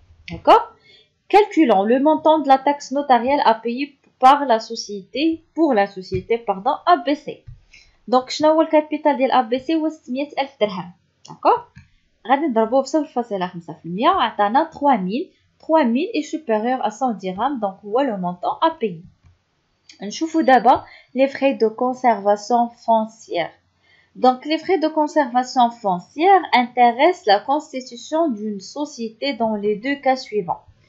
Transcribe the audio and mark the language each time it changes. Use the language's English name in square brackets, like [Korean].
[French] داكوغ؟ calculons le montant de la taxe notariale à payer par la société pour la société ABC. [Arabic] donc شنو هو الكابيتال ديال ABC هو 600000 درهم. داكوغ؟ غادي نضربوه ب 0.5% عطانا 3000 [French] 3000 est supérieur à 100 dirhams, donc voilà le montant à payer. [Arabic] نشوفوا [French] d'abord les frais de conservation foncière. Donc les frais de conservation foncière intéressent la constitution d'une société dans les deux cas suivants.